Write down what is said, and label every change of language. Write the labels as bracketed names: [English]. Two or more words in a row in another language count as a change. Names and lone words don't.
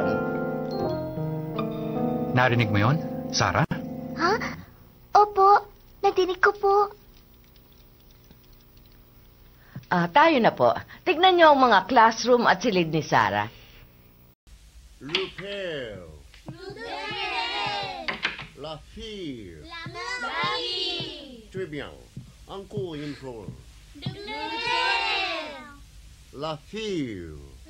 [Filipino] Narinig mo yon, Sarah? Ha? Opo, nadinig ko po. Tayo na po. Tignan niyo ang mga classroom at silid ni Sarah. Lupel. [French] La fille. Très bien. Encore une fois. La fille.